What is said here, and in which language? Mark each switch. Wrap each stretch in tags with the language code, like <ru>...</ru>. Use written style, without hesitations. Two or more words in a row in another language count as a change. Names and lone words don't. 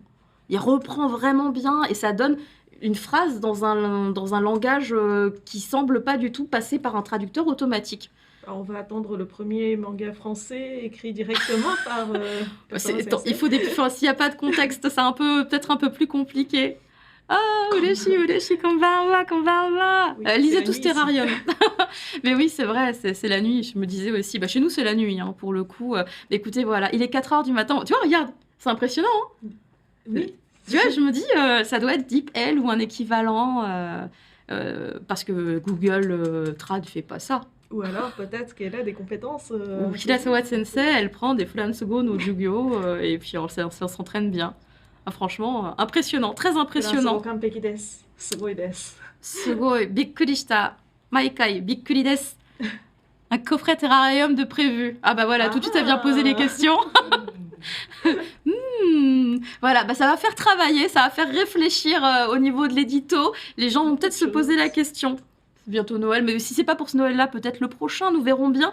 <fr>Il reprend vraiment bien et ça donne une phrase dans un langage qui semble pas du tout passer par un traducteur automatique. Alors, on va attendre le premier manga français écrit directement par... il faut s'il n'y a pas de contexte, c'est peut-être un peu plus compliqué.</fr> <ja>Ah, 嬉しい、こんばんは.</ja> <fr>Oui, lisez tous Terrarium. Mais oui, c'est vrai, c'est la nuit. Je me disais aussi, chez nous, c'est la nuit, hein, pour le coup. Écoutez, voilà, il est 4h du matin. Tu vois, regarde, c'est impressionnant. Hein. Oui. Tu vois, je me dis, ça doit être DeepL ou un équivalent. parce que Google Trad fait pas ça. Ou alors peut-être qu'elle a des compétences. Ou Hirasawa Sensei, elle prend des Flan Secondes ou Yu-Gi-Oh! Et puis on s'entraîne bien. Ah, franchement, impressionnant, très impressionnant.</fr> <ja>すごいです. すごい、びっくりした。毎回、びっくりです.</ja> <fr>Un coffret terrarium de prévu. Ah bah voilà, tout de suite elle vient poser les questions. Voilà, bah ça va faire travailler, ça va faire réfléchir au niveau de l'édito. Les gens vont peut-être se poser la question. C'est bientôt Noël, mais si c'est pas pour ce Noël-là, peut-être le prochain, nous verrons bien.</fr>